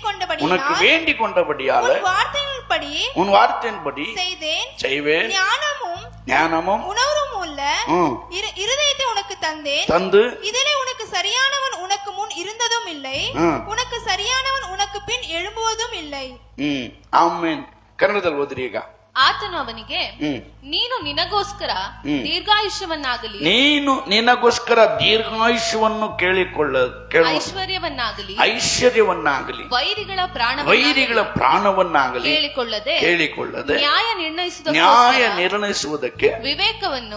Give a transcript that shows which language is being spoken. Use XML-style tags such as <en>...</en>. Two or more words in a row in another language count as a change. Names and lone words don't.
<ta>உனக்கு வேண்டிக் கொண்டபடியால் உன் வார்த்தையின்படி செய்வேன். ஞானமும் உணர்வும் உள்ள இருதயத்தை உனக்கு தந்து இதிலே உனக்கு சரியானவன் உனக்கு முன் இருந்ததும் இல்லை, உனக்கு சரியானவன் உனக்கு பின் எழும்புவதும் இல்லை.</ta> <kn>ಆಮೆನ್. ಕನ್ನಡದಲ್ಲಿ ಓದ್ರಿ ಈಗ. ಆತನು ಅವನಿಗೆ, ನೀನು ನಿನಗೋಸ್ಕರ ದೀರ್ಘಾಯುಷ್ಯವನ್ನಾಗಲಿ ಐಶ್ವರ್ಯವನ್ನಾಗಲಿ ವೈರಿಗಳ ಪ್ರಾಣವನ್ನಾಗಲಿ ಕೇಳಿಕೊಳ್ಳದೆ ನ್ಯಾಯ ನಿರ್ಣಯಿಸುವುದಕ್ಕೆ ವಿವೇಕವನ್ನು</kn>